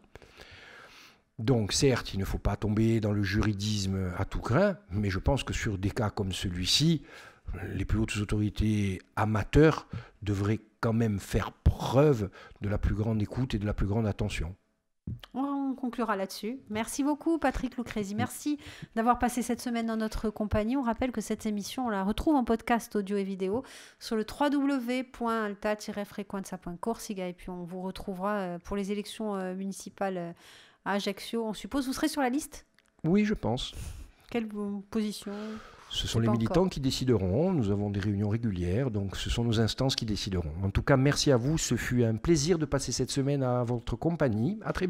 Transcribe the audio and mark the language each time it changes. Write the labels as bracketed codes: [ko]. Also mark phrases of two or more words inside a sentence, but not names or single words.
[fr] Donc certes, il ne faut pas tomber dans le juridisme à tout crin, mais je pense que sur des cas comme celui-ci, les plus hautes autorités amateurs devraient quand même faire preuve de la plus grande écoute et de la plus grande attention. On conclura là-dessus. Merci beaucoup Patrick Lucchesi. Merci d'avoir passé cette semaine dans notre compagnie. On rappelle que cette émission, on la retrouve en podcast audio et vidéo sur le www.alta-frequenza.corsica et puis on vous retrouvera pour les élections municipales à Ajaccio. On suppose vous serez sur la liste? Oui, je pense. Quelle position? Ce sont les militants qui décideront. Nous avons des réunions régulières, donc ce sont nos instances qui décideront. En tout cas, merci à vous. Ce fut un plaisir de passer cette semaine à votre compagnie.